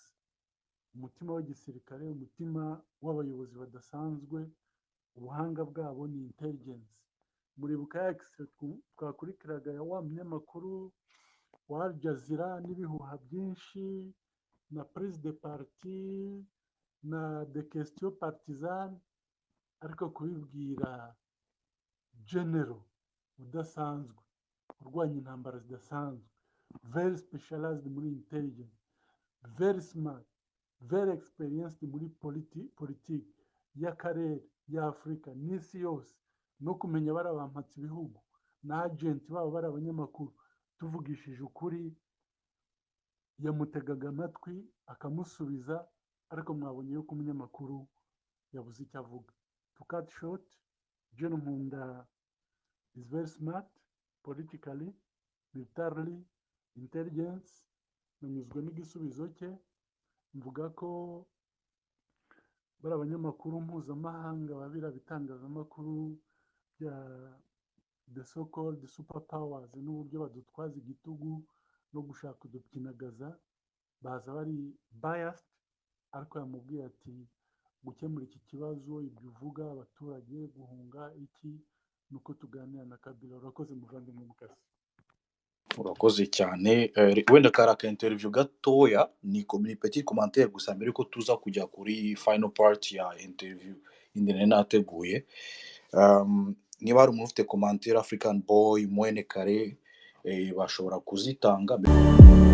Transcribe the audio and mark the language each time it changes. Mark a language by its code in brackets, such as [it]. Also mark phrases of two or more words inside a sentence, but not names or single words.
[rw] Umutima w'igisirikare, umutima w'abayobozi badasanzwe, ubuhanga bwabo ni intelligence. Muribuka ya twakurikiraga ya wa munyamakuru wa Al Jazeera n'ibihuha byinshi na [fr] prise de parti na de question partisane, [rw] ariko kubibwira general udasanzwe urwanya intambara zidasanzwe, [en] very specialized [rw] muri intelligence, [en] very smart, very experienced [rw] muri politiki y'akarere, y'Afurika n'isi yose, no kumenya bari abampatse ibihugu na agent babo bari abanyamakuru. Tuvugishije ukuri, yamutegaga amatwi akamusubiza, ariko mwabonye yuko umunyamakuru yabuze icyo avuga. [en] To cut short, General Nkunda is very smart politically, militarily, intelligence. [rw] Nanyuzwe n'igisubizo cye, mvuga ko bari abanyamakuru mpuzamahanga, babira bitangazamakuru bya [en] the so called super powers, [rw] n'uburyo badutwaza igitugu no gushaka kudukinagaza, baza bari biased, ariko yamubwiye ati gukemura iki kibazo, ibyo uvuga abaturage guhunga iki, nuko tuganira na Kabila. Urakoze muvandimwe Mukasi. urakoze cyane. Wenda kari aka interview gatoya, ni [fr] petit commentaire [rw] gusa mbere ko tuza kujya kuri [en] final part [rw] ya interview indi nari nateguye. Niba hari umuntu ufite commentaire African Boy, Mwene Kare, bashobora kuzitanga.